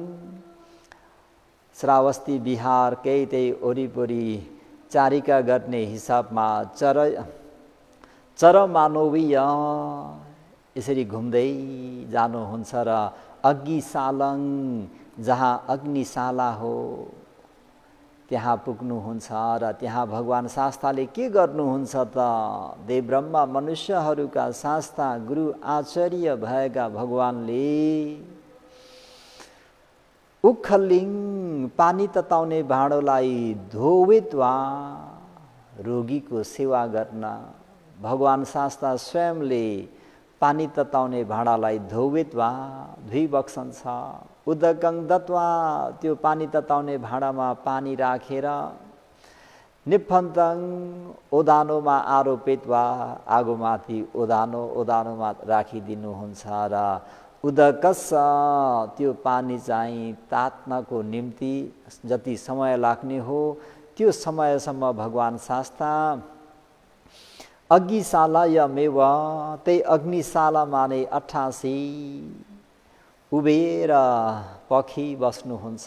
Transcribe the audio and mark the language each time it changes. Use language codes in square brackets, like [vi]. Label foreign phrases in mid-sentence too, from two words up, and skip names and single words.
[ne] श्रावस्ती बिहार केही त्यही वरिपरि चारिका गर्ने हिसाबमा चरमानवीय यसरी घुम्दै जानुहुन्छ र अग्निशालङ जहाँ अग्निशाला हो त्यहाँ पुग्नुहुन्छ र त्यहाँ भगवान शास्ताले के गर्नुहुन्छ त देव ब्रह्मा मनुष्यहरूका शास्ता गुरु आचार्य भएका भगवानले उखलिङ पानी तताउने भाँडोलाई धोवित्वा रोगीको सेवा गर्न भगवान शास्ता स्वयंले पानी तताउने भाँडालाई धोवित्वा धोइबक्सन्छ। [pi] उदकं दत्वा [ne] त्यो पानी तताउने भाँडामा पानी राखेर निफन्तङ [pi] ओदानोमा आरोपितवा [ne] आगोमाथि ओदानोमा राखिदिनुहुन्छ र उदकस त्यो पानी चाहिँ तात्नको निम्ति जति समय लाग्ने हो त्यो समयसम्म भगवान शास्ता अग्निशालायमेव त्यही अग्निशालामा नै 88 उभिएर पखी बस्नुहुन्छ।